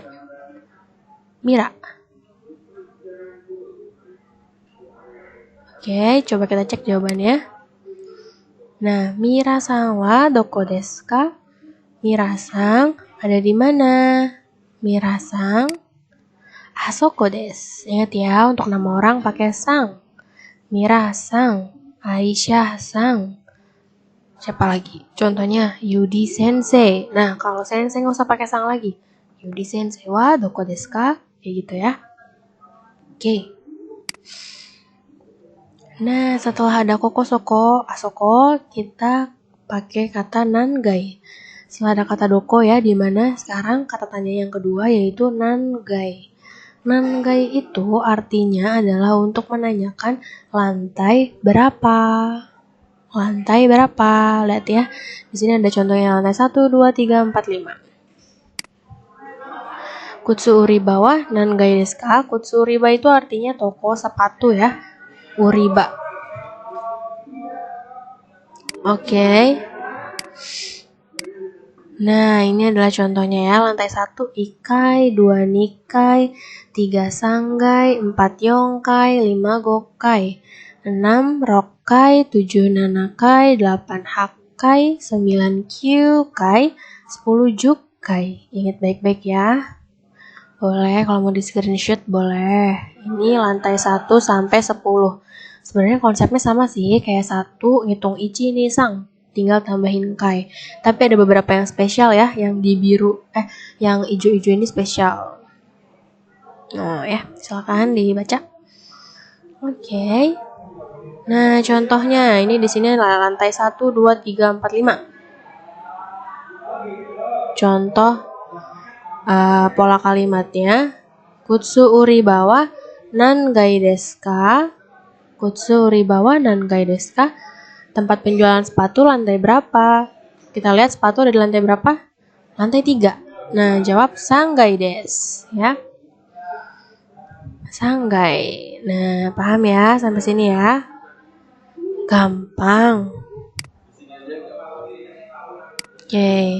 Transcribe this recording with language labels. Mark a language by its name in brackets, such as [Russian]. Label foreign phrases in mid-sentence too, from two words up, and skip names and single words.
[Indonesian] Mira. Oke, coba kita cek jawabannya. Nah, [Japanese] ミラさんはどこですか? [Indonesian] Mira-san ada di mana? [Japanese] ミラさんあそこです. [Indonesian] Ingat ya, untuk nama orang pakai sang. Mira-san, Aisyah-san. Siapa lagi? Contohnya Yudi Sensei. Nah, kalau sensei nggak usah pakai sang lagi. [Japanese] ユディ先生はどこですか? [Indonesian] Kayak gitu ya. Oke. Nah, setelah ada koko, soko, asoko, kita pakai kata nangai. Setelah ada kata doko ya, di mana sekarang kata tanya yang kedua yaitu nangai. Nangai itu artinya adalah untuk menanyakan lantai berapa. Lantai berapa? Lihat ya. Di sini ada contohnya lantai 1, 2, 3, 4, 5. [Japanese] 靴売り場は何階ですか? 靴売り場 [Indonesian] itu artinya toko sepatu ya. Uriba. Oke. Nah, ini adalah contohnya ya. Lantai 1 ikai, 2 nikai, 3 sanggai, 4 yongkai, 5 gokai, 6 rokai, 7 nanakai, 8 hakkai, 9 kyukai, 10 jukai. Ingat baik-baik ya. Boleh, kalau mau di screenshot boleh. Ini lantai 1 sampai 10. Sebenarnya konsepnya sama sih, kayak 1 ngitung ichi nih sang, tinggal tambahin kai. Tapi ada beberapa yang spesial ya, yang di biru, yang hijau-hijau ini spesial. Nah ya, silakan dibaca. Oke. Nah, contohnya ini di sini lantai 1, 2, 3, 4, 5. Contoh pola kalimatnya, [Japanese] 靴売り場は何階ですか? 靴売り場は何階ですか? [Indonesian] Tempat penjualan sepatu lantai berapa? Kita lihat sepatu ada di lantai berapa? Lantai 3. Nah, jawab [Japanese] 三階です [Indonesian] ya. Sanggai. Nah, paham ya sampai sini ya? Gampang. Oke.